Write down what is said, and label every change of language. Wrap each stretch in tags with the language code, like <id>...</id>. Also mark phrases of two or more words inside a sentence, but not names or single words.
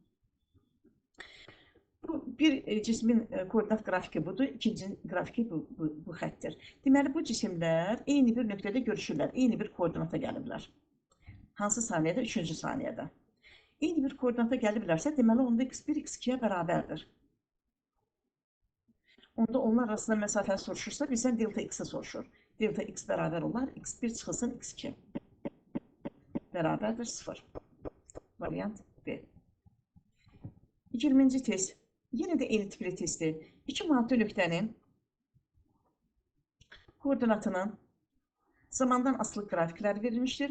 <az>Bir cismin koordinat qrafiki budur, ikinci qrafiki bu xəttir. Deməli, bu cisimlər eyni bir nöqtədə görüşürlər, eyni bir koordinata gəliblər. Hansı saniyədə? 3-cü saniyədə. Eyni bir koordinata gəliblərsə, deməli, onda x1 x2-yə bərabərdir. Onda onlar arasında məsafəni soruşursa, bizdən delta x-i soruşur. Delta x bərabər olar, x1 çıxılsın x2. Bərabərdir 0. Variant B. 20-ci test. Yenə də eyni tipli testdir. İki maddi nöqtənin koordinatının zamandan asılı qrafikləri verilmişdir.</az>